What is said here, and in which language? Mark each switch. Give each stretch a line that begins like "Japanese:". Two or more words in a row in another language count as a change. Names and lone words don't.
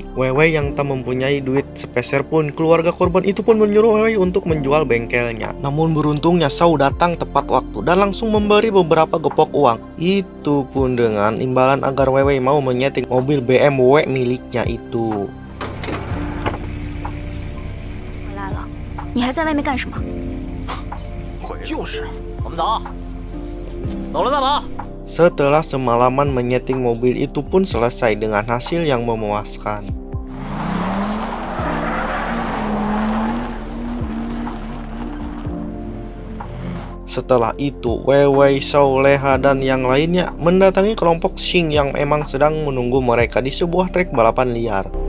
Indonesian: Wei Wei yang tak mempunyai duit sepeser pun, keluarga korban itu pun menyuruh Wei Wei untuk menjual bengkelnya. Namun beruntungnya Shao datang tepat waktu dan langsung memberi beberapa gepok uang. Itu pun dengan imbalan agar Wei Wei mau menyeting mobil BMW miliknya itu.
Chinese: 你还在外面干什么？就是，我们走，走了再跑。
Indonesian: Setelah semalaman menyeting mobil itu pun selesai dengan hasil yang memuaskan. Setelah itu, Wei Wei, Shao, Leha, dan yang lainnya mendatangi kelompok Xing yang emang sedang menunggu mereka di sebuah trek balapan liar.